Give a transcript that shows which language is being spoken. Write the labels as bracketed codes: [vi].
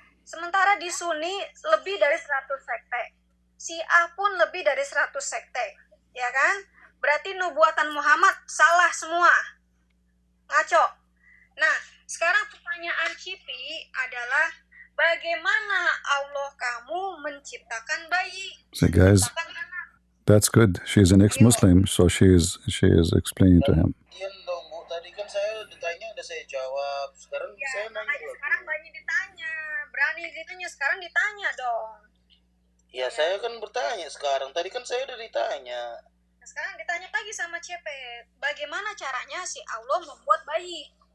[id] Sementara di Sunni lebih dari 100 sekte. Syiah pun lebih dari 100 sekte. Ya kan? Berarti nubuatan Muhammad salah semua. Ngaco. Nah, sekarang pertanyaan Cipi adalah bagaimana Allah kamu menciptakan bayi? [en] So guys, that's good. She's an ex-Muslim, so she is explaining to him. [id] Diam dong Bu, tadi kan saya ditanya udah saya jawab. Sekarang Ya, saya nanya makanya lagi. sekarang banyak ditanya. Berani ditanya, sekarang ditanya dong. Ya saya kan bertanya sekarang. Tadi kan saya udah ditanya. Nah, sekarang ditanya lagi sama Cepet. Bagaimana caranya si Allah membuat bayi?